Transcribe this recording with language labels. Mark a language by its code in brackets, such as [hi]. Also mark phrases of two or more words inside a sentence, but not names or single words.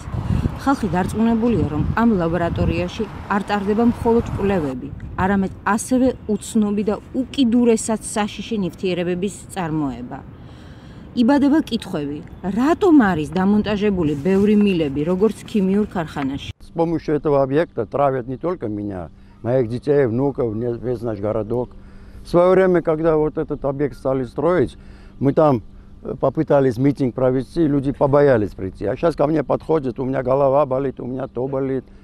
[ka] ხალხი დარწმუნებულია, რომ ამ ლაბორატორიაში არ ტარდება მხოლოდ კვლევები, არამედ ასევე უცნობი და უკიდურესად საშიში ნივთიერებების წარმოება. იბადება კითხვები, რატომ არის დამონტაჟებული ბევრი მილები, როგორც ქიმიურ ქარხანაში? [ru] С помощью этого объекта травят не только меня, моих детей, внуков, весь наш городок. В свое время, когда вот этот объект стали строить, мы там попытались митинг провести, люди побоялись прийти. А сейчас ко мне подходят, у меня голова болит, у меня то болит.